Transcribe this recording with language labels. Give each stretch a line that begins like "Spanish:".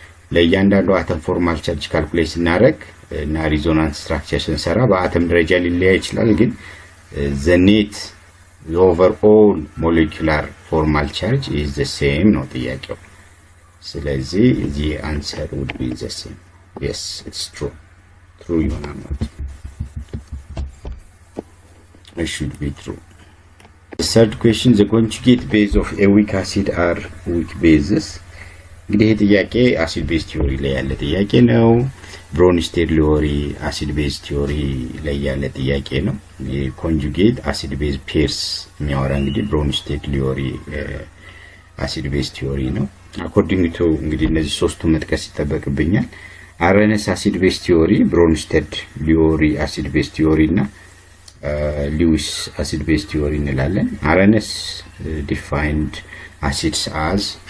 Amharic: ለእያንዳንዱ አተም ፎርማል ቻርጅ ካልኩሌት ስናደርግ እና ሪዞናንስ ስትራክቸር ስንሰራ በአተም ደረጃ ሊለያይ ይችላል፣ ግን
English: the net the overall molecular formal charge is the same
Amharic: ነው ጥያቄው። ስለዚህ
English: the answer would be the same. Yes, it's true
Amharic: ይሆናል ማለት ነው።
English: It should be true. The third question, the conjugate base of a weak acid are weak bases.
Amharic: እንግዲህ ይሄ ጥያቄ አሲድ ቤዝ ቲዮሪ ላይ ያለ ጥያቄ ነው። ብሮንስቴድ ቲዮሪ አሲድ ቤዝ ቲዮሪ ላይ ያለ ጥያቄ ነው። የኮንጁጌት አሲድ ቤዝ ፔርስ የሚያወራ እንግዲህ ብሮንስቴድ ቲዮሪ አሲድ ቤዝ ቲዮሪ ነው። አኮርዲንግ ቱ እንግዲህ እነዚህ ሶስቱ መጥቀስ ይጠበቅብኛል። አረነስ አሲድ ቤዝ ቲዮሪ፣ ብሮንስቴድ ቲዮሪ አሲድ ቤዝ ቲዮሪ እና ሉዊስ አሲድ ቤዝ ቲዮሪ እንላለን። አረነስ ዲፋይንድ acids as